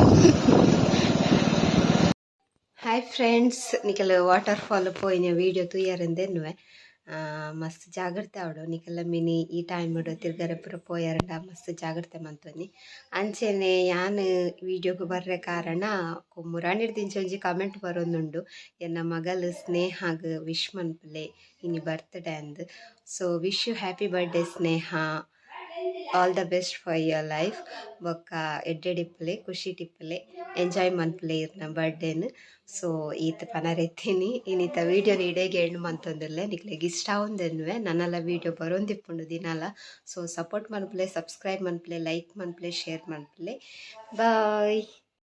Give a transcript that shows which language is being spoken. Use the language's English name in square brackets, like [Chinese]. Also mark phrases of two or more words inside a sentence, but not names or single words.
[English] hi friends [Tulu] ನಿಕಲ್ [English] water fall [Tulu] ಪೋಯಿನ ವೀಡಿಯೋ ತೂಯರಂದೆನ್ನುವೆ ಮಸ್ತ್ ಜಾಗ್ರತೆ ಆವಡು ನಿಕಲ್ಲ ಮಿನಿ ಈ ಟೈಮ್ ತಿರ್ಗರೆ ಪೂರ ಪೋಯರಂಡ ಮಸ್ತ್ ಜಾಗ್ರತೆ ಮಂತೊಂದಿ ಅಂಚೆನೆ ಯಾನ್ ವೀಡಿಯೋಗೆ ಬರ್ರೆ ಕಾರಣ ಮುರಾಣಿಡ್ದಿಂಚ ಒಂಜಿ ಕಮೆಂಟ್ ಬರೋಂದುಂಡು ಎನ್ನ ಮಗಲ್ ಸ್ನೇಹಾಗ್ ವಿಶ್ ಮನ್ಪುಲೆ ಇನಿ ಬರ್ತ್ಡೇ ಅಂದ್ [English] so wish you happy birthday Sneha all the best for your life [Tulu] ಬೊಕ್ಕ ಎಡ್ಡೆಡಿಪ್ಪಲೆ ಖುಷಿ ಟಿಪ್ಪಲೆ ಎಂಜಾಯ್ ಮನ್ಪುಲೆ ಇರ್ನ ಬರ್ಡೇನು ಸೊ ಈತ ಪನರೆತ್ತೀನಿ ಇನ್ನೀತ ವೀಡಿಯೋ ಇಡೇಗೆ ಎಂಡ್ ಮಂತೊಂದುಲ್ಲೆ ನಿಕ್ಲೆಗ್ ಇಷ್ಟ ಆವೊಂದೆನ್ನುವೆ ನನ್ನಲ್ಲ ವೀಡಿಯೋ ಬರೋಂದಿಪ್ಪುಂಡು ದಿನಾಲ [English] so support [Tulu] ಮನ್ಪುಲೆ ಸಬ್ಸ್ಕ್ರೈಬ್ ಮನ್ಪುಲೆ ಲೈಕ್ ಮನ್ಪುಲೆ ಶೇರ್ ಮನ್ಪುಲೆ ಬಾಯ್.